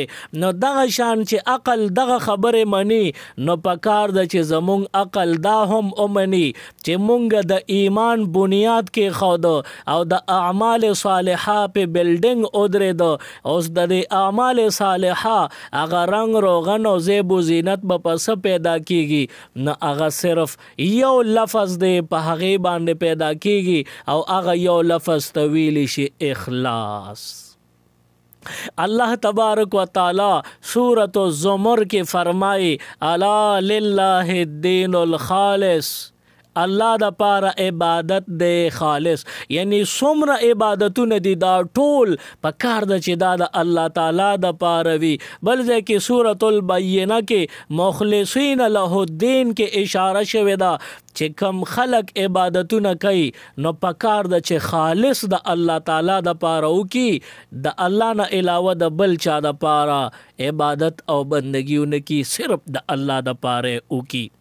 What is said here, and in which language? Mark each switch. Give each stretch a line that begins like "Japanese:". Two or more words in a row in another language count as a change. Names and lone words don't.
Pashto: نو دغه شان چې عقل دغه خبره منی نو پکار د چې زمونږ عقل دا هم اومني چې مونږ د ایمان بنیاد کې خود او د اعمال صالحه په بلډینګ اودره دو. اوس د اعمال صالحه هغه رنگ روغن او زیب و زینت به پس پیدا کیږي نو هغه صرف یو لفظ دی په هغه باندې پیدا کیږي او هغه یو لفظ طویل شي اخلاص. اللہ تبارک و تعالی سورۃ الزمر
Urdu: کے فرمائے
Arabic: الا للہ الدین الخالص
Pashto: الله د پاره عبادت دی خالص. یعنی څومره عبادتونه دي دا ټول په کار د چې دا د الله تعالی د پاره وي. بل ځای کې سورۃ البینه کې
Arabic: مخلصین له الدین
Pashto: کې اشاره شوې ده چې کم خلق عبادتونه کوي نو په کار د چې خالص د الله تعالی د پاره وکي، د الله نه علاوه د بل چا د پاره عبادت او بندګیونه کی صرف د الله د پاره وکي.